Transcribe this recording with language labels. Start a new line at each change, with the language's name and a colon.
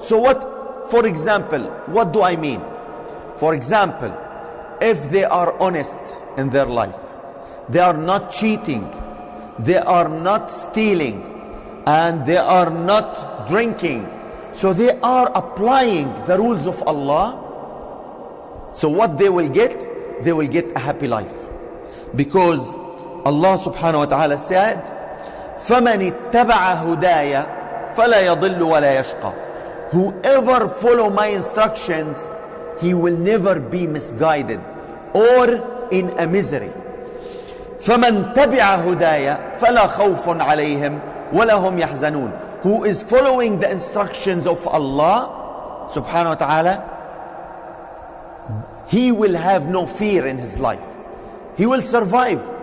English: So for example, what do I mean? For example, if they are honest in their life, they are not cheating, they are not stealing, and they are not drinking, so they are applying the rules of Allah. So what they will get? They will get a happy life. Because Allah subhanahu wa ta'ala said,
Arabic: فَمَنِ اتَّبَعَ هُدَايَ فَلَا يَضِلُّ وَلَا يَشْقَى.
English: Whoever follow my instructions, he will never be misguided or in a misery.
Arabic: فَمَنْ تَبِعَ هُدَايَ فَلَا خَوْفٌ عَلَيْهِمْ وَلَا هُمْ يَحْزَنُونَ.
English: Who is following the instructions of Allah subhanahu wa ta'ala, he will have no fear in his life. He will survive.